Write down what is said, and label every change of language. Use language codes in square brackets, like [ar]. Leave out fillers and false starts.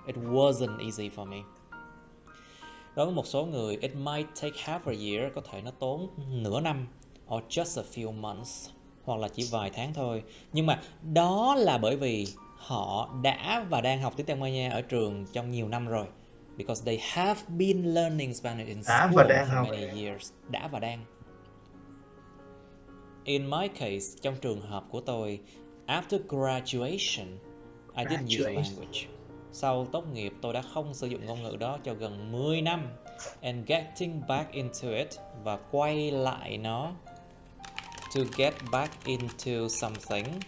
[en] It wasn't easy for me. [vi] Đối với một số người, [en] it might take half a year, [vi] có thể nó tốn nửa năm, [en] or just a few months, [vi] hoặc là chỉ vài tháng thôi. Nhưng mà đó là bởi vì họ đã và đang học tiếng Tây Ban Nha ở trường trong nhiều năm rồi. [en] Because they have been learning Spanish in school for many years. [vi] Đã và đang. [en] In my case, [vi] trong trường hợp của tôi, [en] after graduation, I didn't use the language. [vi] Sau tốt nghiệp, tôi đã không sử dụng ngôn ngữ đó cho gần 10 năm. [en] And getting back into it, [vi] và quay lại nó. [en] To get back into something.